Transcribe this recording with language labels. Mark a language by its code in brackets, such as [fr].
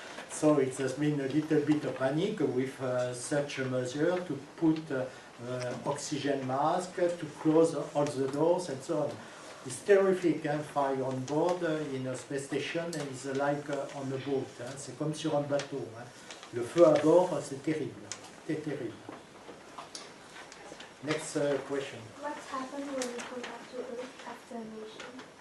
[en] So it has been a little bit of panic with such a measure to put oxygen mask, to close all the doors and so on. It's terrific, hein, fire on board in a space station is like on a boat. Hein. [fr] C'est comme sur un bateau. Hein. Le feu à bord, c'est terrible. C'est terrible. [en] Next question. What happened when you come back to Earth after a mission?